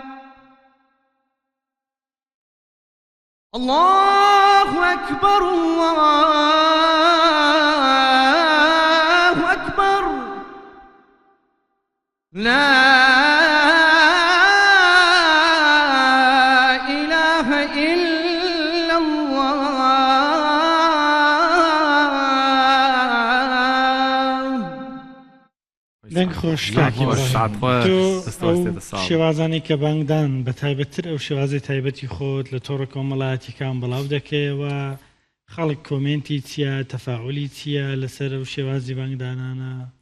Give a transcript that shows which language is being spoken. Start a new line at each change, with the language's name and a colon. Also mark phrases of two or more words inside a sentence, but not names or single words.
Arabic: الله أكبر الله أكبر لا إله إلا الله
Central Kurdish: دەنگ خۆش کاکی شێوازانی کە بانگدان بە تایبەتتر ئەو شێوازی تایبەتی خۆت لە تۆڕە کۆمەڵایەتیەکان بڵاو دەکەیەوە خەڵک کۆمنتی چییە تەفاعلی چییە لەسەر ئەو شێوازی بانگدانانە